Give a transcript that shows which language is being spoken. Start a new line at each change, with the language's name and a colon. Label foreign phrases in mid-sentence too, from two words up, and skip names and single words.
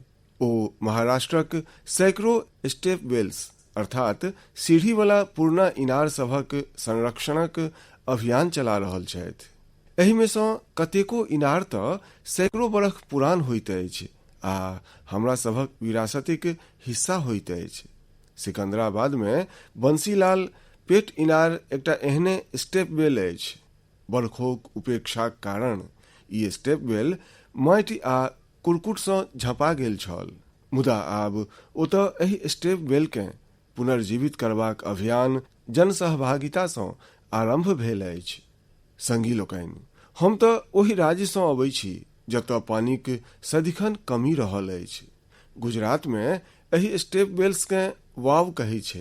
Maithili: ओ महाराष्ट्रक सैकड़ों
English: step wells
Maithili: अर्थात सीढ़ी वाला पूर्णा इनार सभक संरक्षणक अभियान चला रहल छथि। एहि में सँ कतेको इनार तऽ सैकड़ों बरख पुरान होइत अछि आ हमरा सभक विरासतिक हिस्सा होइत अछि। सिकंदराबाद में बंसीलाल पेट इनार एकटा एहने
English: step well
Maithili: अछि। बरखोक उपेक्षाक कारण ई
English: step well
Maithili: माटि आ कुरकुट सँ झपा गेल छल, मुदा आब ओतऽ एहि
English: step well
Maithili: के पुनर्जीवित करबाक अभियान जनसहभागिता सँ आरंभ भेल अछि। संगी लोकनि, हम तऽ ओहि राज्य सँ अबै छी जतऽ पानिक सदिखन कमी रहल अछि। गुजरात में एहि
English: step wells
Maithili: के वाव कहै छै।